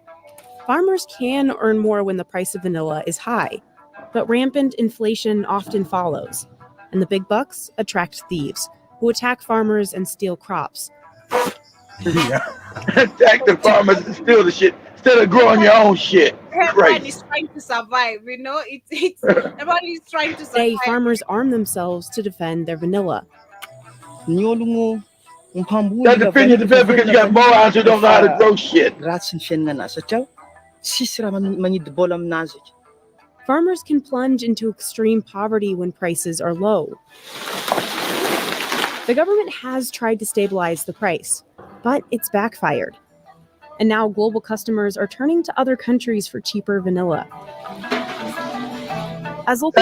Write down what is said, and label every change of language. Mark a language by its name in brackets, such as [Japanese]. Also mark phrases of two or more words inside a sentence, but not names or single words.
[English] Farmers can earn more when the price of vanilla is high, but rampant inflation often follows, and the big bucks attract thieves who attack farmers and steal crops. Attack the farmers and steal the shit instead of growing your own shit. Everyone Crazy. is trying to survive, it's everyone is trying to Today, survive. farmers arm themselves to defend their vanilla. [Malagasy] Ny ologno mpamboly [English] That defend you because you got morons who don't know how to grow shit. [Malagasy] ratsy ny fiainana satria sisy raha manidy-bola aminazy. [English] Farmers can plunge into extreme poverty when prices are low. The government has tried to stabilize the price, but it's backfired. And now global customers are turning to other countries for cheaper vanilla. As locals